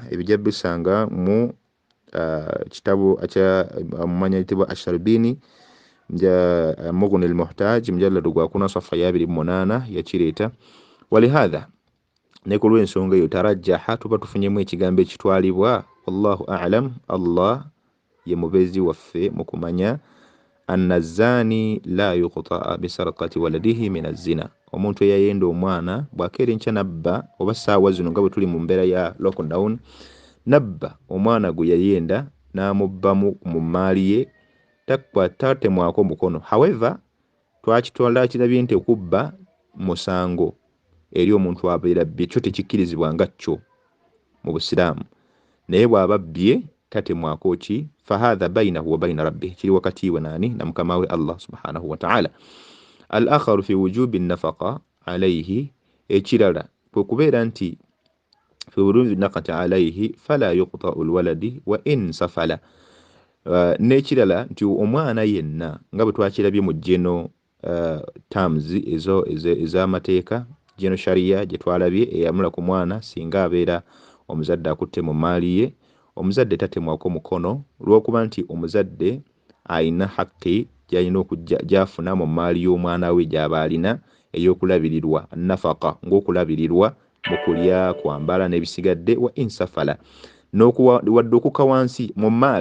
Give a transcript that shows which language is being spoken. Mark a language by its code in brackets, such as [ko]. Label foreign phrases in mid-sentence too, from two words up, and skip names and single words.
[lg] Ebijja bisanga mu kitabo mumanya yitibwa Asharbini Mughni al-Muhtaj, mujalladu gwa 4 safha ya 28 yakireeta. Walihadha, ne ku lw'ensonga eyo tarajjaha, tuba tufunyemu ekigambo ekitwalibwa, [ar] والله أعلم, [lg] Allah ye mubeezi waffe mu kumanya, [ar] أن الزاني لا يقطع بسرقة ولده من الزنا, [lg] omuntu eyayenda omwana bw'akeera enkya nabba, oba ssaawa zino nga bwe tuli mu mbeera ya lockdown, nabba omwana gwe yayenda n'amubbamu mu maali ye, tatemwako mukono. However, kirabye nti okubba musango eri omuntu abeera abbye, kyo tekikkirizibwa nga kyo mu Busiraamu, naye bw'aba abbye tatemwako ki [ar] فهذا بينه وبين ربه [lg] kiri wakati we nani na mukama we Allah [ar] سبحانه وتعالى. الآخر في وجوب نفقة عليه [lg] ekirala kwe kubeera nti [ar] في وجوب نفقته عليه فلا يقطع الولد وإن سفل. [lg] N'ekirala nti omwana yenna nga bwe twakirabye mu geno terms ezo ez'amateeka geno sharia gye twalabye eyamula ku mwana singa abeera omuzadde akutte mu maali ye, omuzadde tatemwako mukono lw'okuba nti omuzadde ayina haqqi gy'alina gy'afuna mu maali y'omwana we gy'aba alina ey'okulabirirwa nafaqa ng'okulabirirwa mu kulya, kwambala n'ebisigadde [ar] وإن سفل [lg] wadde okukka wansi mu maali.